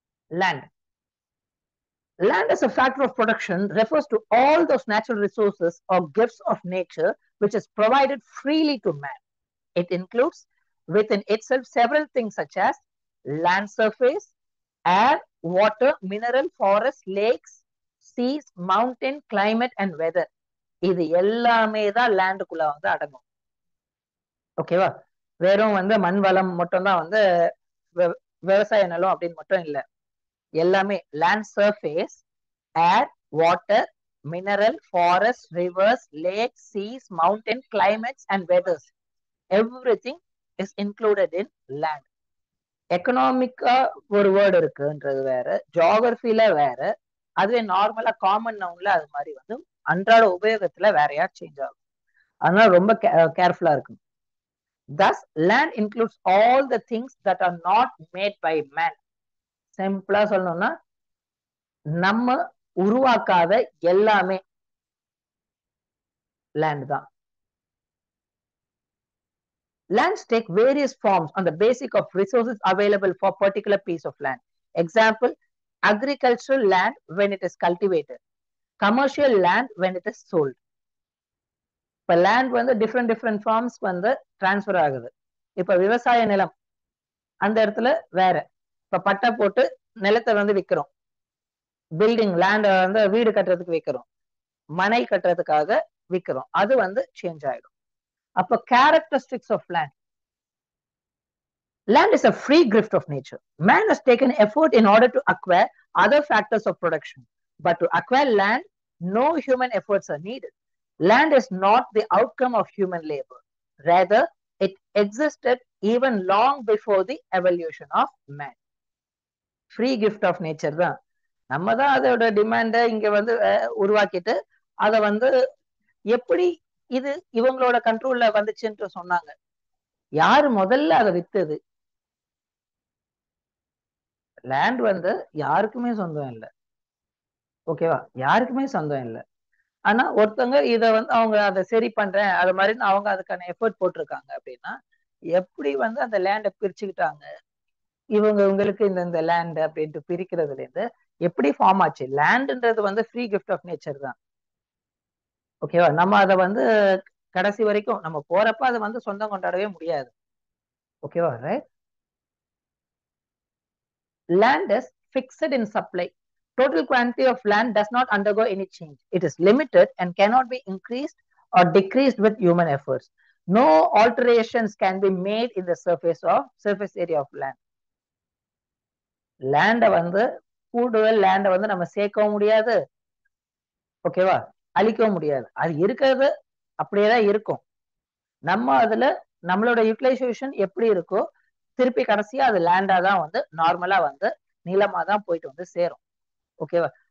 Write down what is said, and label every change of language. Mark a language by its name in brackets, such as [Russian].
[English] Land. Land as a factor of production refers to all those natural resources or gifts of nature which is provided freely to man. It includes within itself several things such as land surface, air, water, mineral, forest, lakes, seas, mountain, climate and weather. [Tamil] இது எல்லாமே தான் லேண்டுக்குள்ள வந்து அடங்கும். ஓகேவா? வெறும் வந்து மண் வளம் மட்டும் தான் வந்து விவசாய நிலம் அப்படின்னு மட்டும் இல்லை. எல்லாமே [English] land surface, air, water, mineral, forest, rivers, lakes, seas, mountain, climates and weathers. Everything is included in land. [Tamil] எக்கனாமிக்கா ஒரு வேர்டு இருக்குன்றது வேற, ஜியோகிரபில வேற, அதுவே நார்மலா காமன் நவுன்ல அது மாதிரி வந்து அன்றாட உபயோகத்துல வேறையா சேஞ்ச் ஆகும். அதனால ரொம்ப கேர்ஃபுல்லா இருக்கும். [English] Thus, land includes all the things that are not made by man. [Tamil] சிம்பிளா சொல்லணும்னா நம்ம உருவாக்காத எல்லாமே land தான். [English] Lands take various forms on the basis of resources available for a particular piece of land. Example, agricultural land when it is cultivated, commercial land when it is sold. [Tamil] இப்ப land வந்து [English] different forms [Tamil] வந்து transfer ஆகுது. இப்ப விவசாய நிலம் அந்த இடத்துல வேற, இப்ப பட்டா போட்டு நிலத்தை வந்து விற்கிறோம். பில்டிங் லேண்ட் வந்து வீடு கட்டுறதுக்கு விற்கிறோம், மனை கட்டுறதுக்காக விற்கிறோம், அது வந்து சேஞ்ச் ஆயிடும். அப்ப [English] characteristics of land. Land is a free gift of nature. Man has taken effort in order to acquire other factors of production. But to acquire land, no human efforts are needed. Land is not the outcome of human labor. Rather, It existed even long before the evolution of man. [Tamil] Free gift of nature தான். நம்ம தான் அதோட டிமாண்டை இங்க வந்து உருவாக்கிட்டு அதை வந்து எப்படி இது இவங்களோட கண்ட்ரோல்ல வந்துச்சுன்னு சொன்னாங்க. யாரு முதல்ல அதை வித்தது? லேண்ட் வந்து யாருக்குமே சொந்தம் இல்லை. ஓகேவா? யாருக்குமே சொந்தம் இல்லை. ஆனா ஒருத்தவங்க இத வந்து அவங்க அதை சரி பண்றேன் அது மாதிரி அவங்க அதுக்கான எஃபர்ட் போட்டிருக்காங்க அப்படின்னா எப்படி வந்து அந்த லேண்டை பிரிச்சுக்கிட்டாங்க? இவங்களுக்கு இந்த லேண்ட் அப்படின்ட்டு பிரிக்கிறதுல இருந்து எப்படி ஃபார்ம் ஆச்சு? லேண்ட்ன்றது வந்து ஃப்ரீ கிஃப்ட் ஆஃப் நேச்சர் தான். ஓகேவா? நம்ம அதை வந்து கடைசி வரைக்கும் நம்ம போறப்ப அதை வந்து சொந்தம் கொண்டாடவே முடியாது. ஓகேவா? Right. [English] Land is fixed in supply. Total quantity of land does not undergo any change. It is limited and cannot be increased or decreased with human efforts. No alterations can be made in the surface area of land. [Tamil] Land வந்து கூடுதல் லேண்டை வந்து நம்ம சேர்க்கவும் முடியாது, ஓகேவா, அழிக்கவும் முடியாது. அது இருக்கிறது அப்படியேதான் இருக்கும். நம்ம அதுல நம்மளோட யூட்டிலைசேஷன் எப்படி இருக்கோ திருப்பி கடைசியா அது லேண்டா தான் வந்து நார்மலா வந்து நீளமா தான் போயிட்டு வந்து சேரும். ஓகேவா?